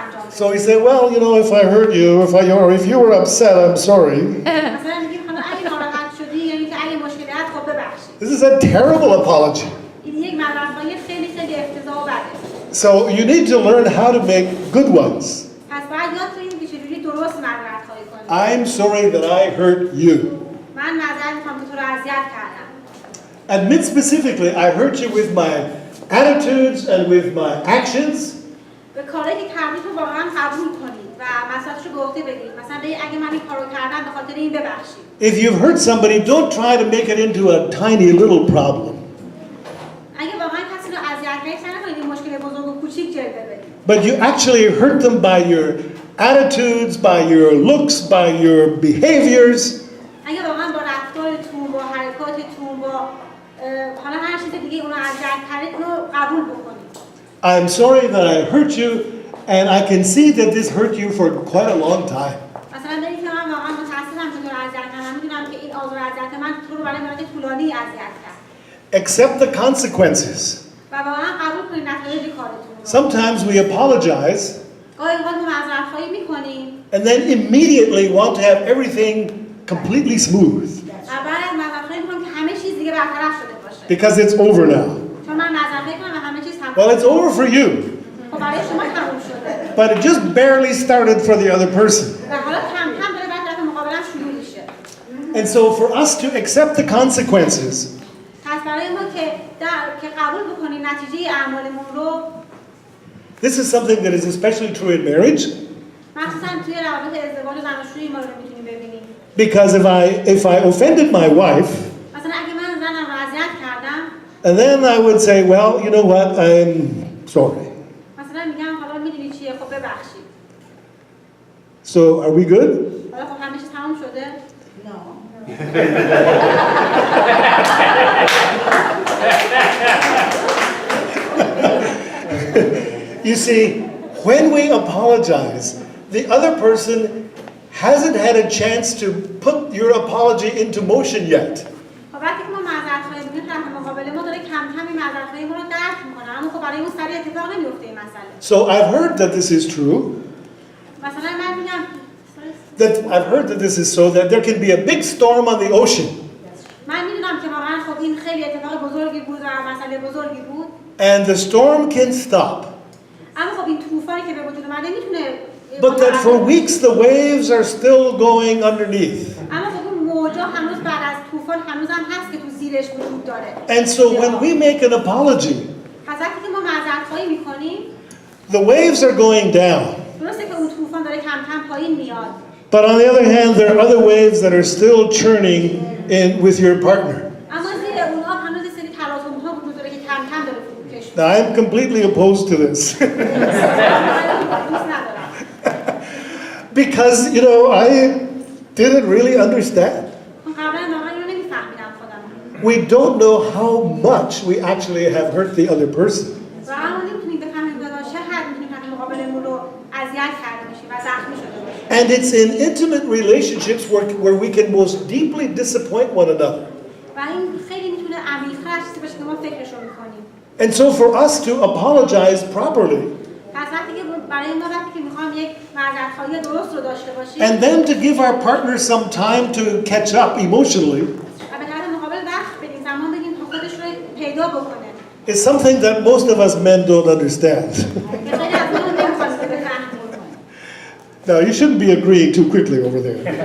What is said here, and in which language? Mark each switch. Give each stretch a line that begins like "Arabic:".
English: So he said, well, you know, if I hurt you, or if you were upset, I'm sorry.
Persian: مثلا میگیم حالا اگه ناراحت شدی یعنی که اگه مشکلی هست خب ببخشید.
English: This is a terrible apology.
Persian: این یک معذرت‌خواهی خیلی خیلی افتضاح و بده.
English: So you need to learn how to make good ones.
Persian: پس باید یاد بگیرید که چجوری درست معذرت‌خواهی کنید.
English: I'm sorry that I hurt you.
Persian: من معذرت می‌خوام که تو رو اذیت کردم.
English: Admit specifically, I hurt you with my attitudes and with my actions.
Persian: به کاری که کردید رو واقعا قبول کنید و مسئله‌اش رو به عهده بگیرید. مثلا بگید اگه من این کارو کردم به خاطر این ببخشید.
English: If you've hurt somebody, don't try to make it into a tiny little problem.
Persian: اگه واقعا کسی رو اذیت کردید سعی نکنید این مشکل بزرگ و کوچیک جلوه بدید.
English: But you actually hurt them by your attitudes, by your looks, by your behaviors.
Persian: اگه واقعا با رفتارتون، با حرکاتتون، با حالا هر چیز دیگه اونو اذیت کردید اونو قبول بکنید.
English: I'm sorry that I hurt you, and I can see that this hurt you for quite a long time.
Persian: مثلا بگید که من واقعا متأسفم که تو رو اذیت کردم. میدونم که این آزار و اذیت من تو رو برای مدت طولانی اذیت کرد.
English: Accept the consequences.
Persian: و واقعا قبول کنید نتایج کارتون رو.
English: Sometimes we apologize
Persian: گاهی اوقات ما معذرت‌خواهی می‌کنیم
English: and then immediately want to have everything completely smooth
Persian: و بعد از معذرت‌خواهی می‌کنم که همه چیز دیگه برطرف شده باشه.
English: because it's over now.
Persian: چون من معذرت‌خواهی کنم و همه چیز تمام.
English: Well, it's over for you,
Persian: خب برای شما تموم شده.
English: but it just barely started for the other person.
Persian: و حالا کم کم داره بعد طرف مقابلم شروع میشه.
English: And so for us to accept the consequences,
Persian: پس برای ما که قبول بکنیم نتیجه اعمالمون رو
English: this is something that is especially true in marriage,
Persian: مخصوصا توی روابط ازدواج و زناشویی ما رو میتونیم ببینیم.
English: because if I offended my wife,
Persian: مثلا اگه من زنم رو اذیت کردم
English: and then I would say, well, you know what, I'm sorry.
Persian: مثلا میگم حالا میدونی چیه خب ببخشید.
English: So are we good?
Persian: حالا خب همه چیز تموم شده؟
English: You see, when we apologize, the other person hasn't had a chance to put your apology into motion yet.
Persian: خب وقتی که ما معذرت‌خواهی می‌کنیم طرف مقابل ما داره کم کم این معذرت‌خواهی ما رو درک می‌کنه اما خب برای اون سریع اتفاق نمی‌افته این مسئله.
English: So I've heard that this is true,
Persian: مثلا من میگم
English: that there can be a big storm on the ocean,
Persian: من میدونم که واقعا خب این خیلی اتفاق بزرگی بود و مسئله بزرگی بود.
English: and the storm can stop.
Persian: اما خب این طوفانی که به وجود اومده میتونه
English: But that for weeks the waves are still going underneath.
Persian: اما خب اون موجا هنوز بعد از طوفان هنوز هم هست که تو زیرش وجود داره.
English: And so when we make an apology,
Persian: پس وقتی که ما معذرت‌خواهی می‌کنیم
English: the waves are going down.
Persian: درسته که اون طوفان داره کم کم پایین میاد.
English: But on the other hand, there are other waves that are still churning in with your partner.
Persian: اما زیر اونها هنوز یه سری تلاطم‌ها وجود داره که کم کم داره فروکش میشه.
English: Now I'm completely opposed to this.
Persian: دوست ندارم.
English: Because, you know, I didn't really understand.
Persian: قبلا واقعا اینو نمی‌فهمیدم خودم.
English: We don't know how much we actually have hurt the other person.
Persian: واقعا ما نمی‌تونیم بفهمیم که چه حد می‌تونیم طرف مقابلمون رو اذیت کرده باشیم و زخمی شده باشیم.
English: And it's in intimate relationships where we can most deeply disappoint one another.
Persian: و این خیلی می‌تونه عمیق‌تر از چیزی باشه که ما فکرشو می‌کنیم.
English: And so for us to apologize properly
Persian: پس وقتی که برای ما وقتی که می‌خوام یک معذرت‌خواهی درست رو داشته باشیم
English: and then to give our partner some time to catch up emotionally
Persian: و به طرف مقابل وقت بدیم زمان بدیم تا خودش رو پیدا بکنه.
English: is something that most of us men don't understand.
Persian: که خیلی از ما نمی‌خواد بفهمیم.
English: Now, you shouldn't be agreeing too quickly over there.